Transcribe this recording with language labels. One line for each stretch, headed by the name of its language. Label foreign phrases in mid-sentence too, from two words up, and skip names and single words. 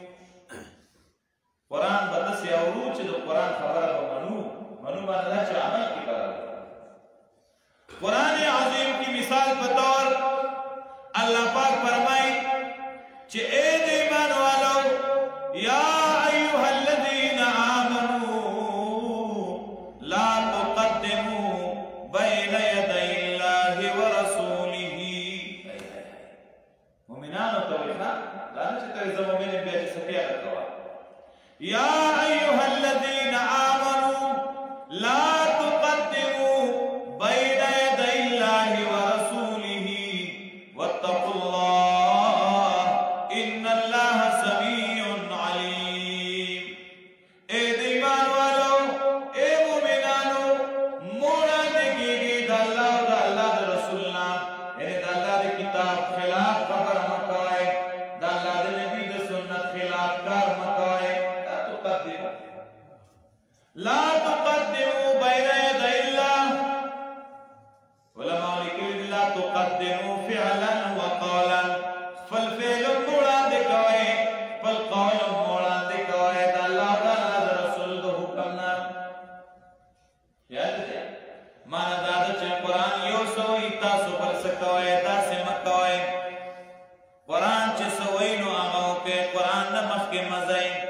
Pashto: قرآن به داسې اورو چې د قرآن خبره به منو باندې دا چې عمل کې به راوړو. قرآن عظیم کی مثال په طور الله پاک فرمایي چې اے د ایمان والو،
Arabic: یا ایها الذین آمنوا لا تقدموا بین یدی الله ورسوله.
Pashto: مؤمنانو ته وایي ښه، دا نه چې ته زه مؤمن یم بیا چې څه پیاده کوه.
Arabic: یا ایها الذین آمنوا لا تقدموا بین یدی الله ورسوله واتقوا الله ان الله سمیع علیم.
Pashto: اے د ایمان والو، اے مؤمنانو، وړاندې کېږئ د الله او د الله د رسول نه، یعنې د الله د کتاب خلاف خبره مه کوئ، د الله د نبي د سنت خلاف کار مه کوئ.
Arabic: لا تقدموا بین یدی الله.
Pashto: علماء لیکلي
Arabic: لا تقدموا فعلا وقولا.
Pashto: خپل فعل هم وړاندې کوئ، خپل قول هم وړاندې کوئ د الله د رسول د حکم نه. یاد دی؟ معنی دا ده چې قرآن یو څه وایي، تاسو بل څه کوئ، داسې مه کوئ. قرآن چې څه وایي نو هغه وکړئ، قرآن نه مخکې مه ځئ.